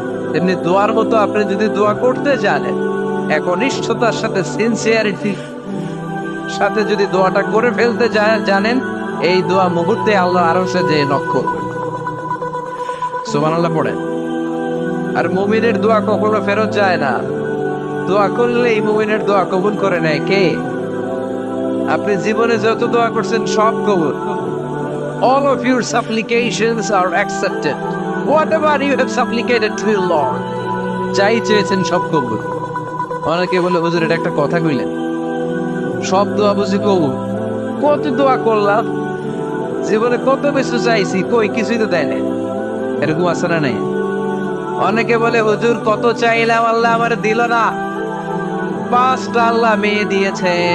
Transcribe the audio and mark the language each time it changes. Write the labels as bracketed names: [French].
[Bangla] তেমনি দোয়ার মতো আপনি যদি দোয়া করতে জানেন, একনিষ্ঠতার সাথে সিনসিয়ারিটি সাথে যদি দোয়াটা করে ফেলতে জানেন, এই দোয়া মুহূর্তে আল্লাহর আরশে যে নক করবে। সুবহানাল্লাহ পড়ে। আর মুমিনের দোয়া কখনো ফেরত যায় না। দোয়া করলে এই মুমিনের দোয়া কবুল করে নেয় কে? আপনি জীবনে যত দোয়া করছেন সব কবুল। [English] All of your supplications are accepted. Whatever you have supplicated to the Lord, [Bangla] যাই চেয়েছেন সব কবুল। অনেকে বলে হুজুর এটা একটা কথা কইলেন, সব দোয়া বুঝি কবুল? কত দোয়া করলাম, জীবনে কত কিছু চাইছি, কই কিছুই তো দেয় না। এরকম আছে না নাই? অনেকে বলে হুজুর কত চাইলাম আল্লাহ আমার দিল না। 5টা আল্লাহ মেয়ে দিয়েছে।